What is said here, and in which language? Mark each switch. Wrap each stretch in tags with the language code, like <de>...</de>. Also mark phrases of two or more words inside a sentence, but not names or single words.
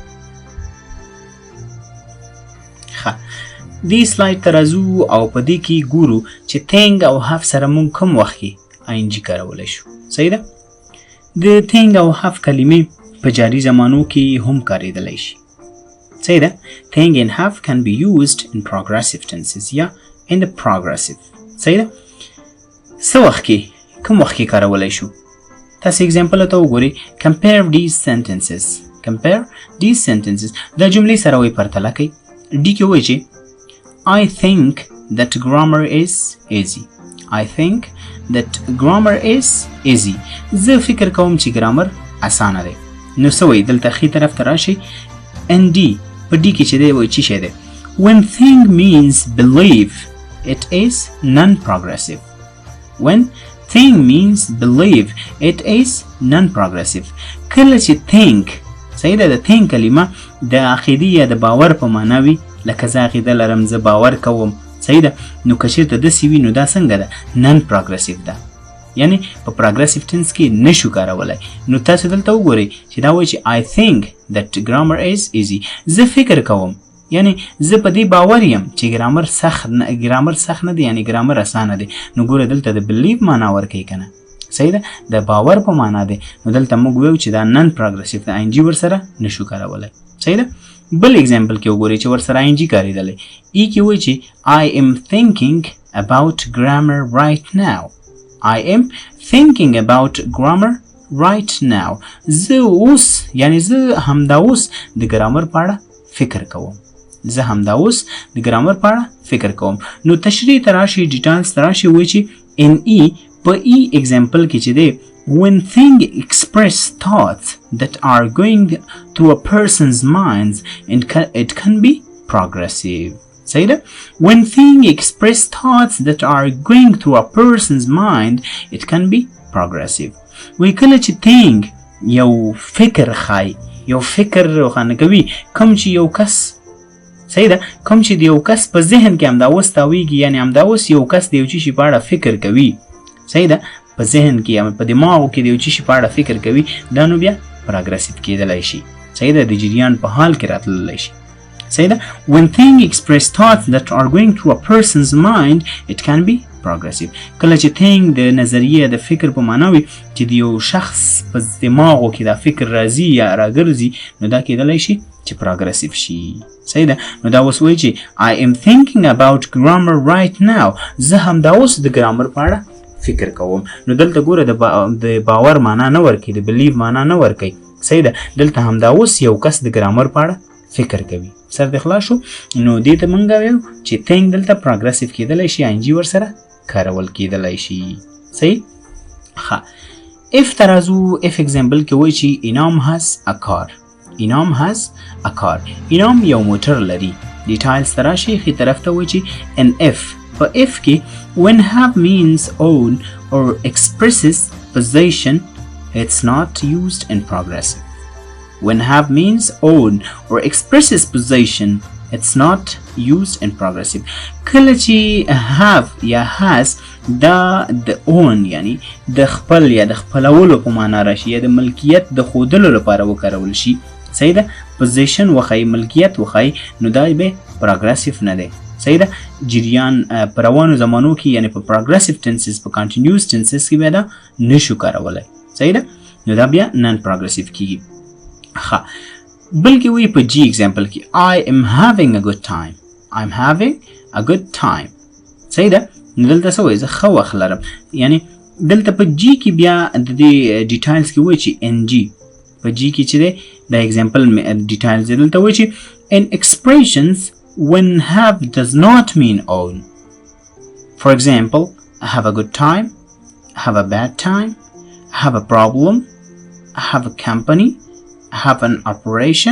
<ps>ښه، دې سلایډ ته راځو او په دې کې ګورو چې think او have سره مونږ کوم وخت کې ING کارولی شو. صحیح ده. د think او have کلمې په جاري زمانو کې هم کارېدلی شي. صحیح ده.</ps> <en>think and have can be used in progressive tenses یا in the progressive.</en> <ps>صحیح ده. څه وخت کې کوم وخت کې کارولی شو؟ تاسو اگزامپل ته وګورئ.</ps> <en>compare these sentences. compare these sentences.</en> <ps>دا جملې سره وایي پرتله کوي. ډي کې وایي چې</ps> <en>I think that grammar is easy. I think that grammar is easy.</en> <ps>زه فکر کوم چې ګرامر اسانه دی. نو څه وایي دلته ښي طرف ته راشئ. ND په ډي کې چې دی وایي څه شی دی؟</ps> <en>when think means believe it is non-progressive. when think means believe it is non-progressive.</en> <ps>کله چې think صحیح ده د think کلمه د عقیدې یا د باور په معنا وي، لکه زه عقیده لرم، زه باور کوم. صحیح ده. نو که چېرته داسې وي نو دا څنګه ده؟ non-progressive ده، یعنی په</ps> <en>progressive tense</en> <ps>کې نشو کارولای. نو تاسو دلته وګورئ چې دا وایي چې</ps> <en>I think that grammar is easy.</en> <ps>زه فکر کوم یعنی زه په دې باور یم چې ګرامر سخت نه دی، یعنی ګرامر اسانه دی. نو ګوره دلته د believe معنا ورکوي که نه. صحیح ده. د باور په معنا دی. نو دلته موږ وایو چې دا</ps> <en>non progressive</en> <ps>د ING ورسره نشو کارولای. صحیح ده. بل اگزامپل کې وګورئ چې ورسره ING کارېدلی. ای کې وایي چې</ps> <en>I am thinking about grammar right now. I am thinking about grammar right now.</en> <ps>زه اوس یعنی زه همدا اوس د ګرامر په اړه فکر کوم. زه همدا اوس د ګرامر په اړه فکر کوم. نو تشریح ته راشي، ډیټیلز ته راشي، وایي چې ان ای په ای اگزامپل کې چې دی</ps> <en>when things express thoughts that are going through a person's minds and it can be progressive.</en> <ps>صحیح ده.</ps> <en>when things express thoughts that are going through a person's mind it can be progressive.</en> <ps>وی کله چې think یو فکر خای، یو فکر روښانه کوي، کوم چې یو کس صحیح ده کوم چې د یو کس په ذهن کې همدا اوس تاویږي، یعنی همدا اوس یو کس د یو شي په اړه فکر کوي. صحیح ده. په ذهن کې یا په دماغو کې د یو شي په اړه فکر کوي، دا نو بیا پروګریسیو کېدلی شي. صحیح ده. د جریان په حال کې راتللی شي. صحیح ده.</ps> <en>when things express thoughts that are going through a person's mind it can be progressive.</en> <ps>کله چې think د نظریه د فکر په معنا وي چې د یو شخص په دماغو کې دا فکر راځي یا راګرځي، نو دا کېدلی شي چې پروګریسیو شي. صحیح ده. نو دا اوس وایي چې</ps> <en>I am thinking about grammar right now.</en> <ps>زه همدا اوس د ګرامر په اړه فکر کوم. نو دلته ګوره د باور معنا نه ورکوي، د believe معنا نه ورکوي. صحیح ده. دلته همدا اوس یو کس د ګرامر په اړه فکر کوي. سر د خلاص شو. نو دې ته مونږ وایو چې think دلته پروګریسیو کېدلی شي، ING ورسره کارول کېدلی شي. صحیح. ښه، if ته راځو. if اگزامپل کې وایي چې انعام</ps> <en>has a car. انعام has a car.</en> <ps>انعام یو موټر لري. ډیټیلز ته راشي، ښي طرف ته وایي چې</ps> <en>an if. په if کې when have means own or expresses possession it's not used in progressive. when have means own or expresses possession it's not used in progressive.</en> <ps>کله چې have یا has دا د own یعنی د خپل یا د خپلولو په معنا راشي یا د ملکیت د ښودلو لپاره وکارول شي. صحیح ده. possession وښایي، ملکیت وښایي، نو دا به پروګریسیو نه دی. صحیح ده. جریان په روانو زمانو کې یعنی په</ps> <en>progressive tenses</en> <ps>په</ps> <en>continuous tenses</en> <ps>کې بیا دا نشو کارولای. صحیح ده. نو دا بیا</ps> <en>non progressive</en> <ps>کېږي. ښه، بلکې وایي په جی اگزامپل کې</ps> <en>I am having a good time. I'm having a good time.</en> <ps>صحیح ده. نو دلته څه وایي؟ زه ښه وخت لرم. یعنی دلته په جی کې بیا د دې ډیټیلز کې وایي چې NG په جی کې چې دی دا اگزامپل ډیټیلز دلته وایي چې</ps> <en>in expressions when have does not mean own. For example, I have a good time, I have a bad time, I have a problem, I have a company, I have an operation.</en>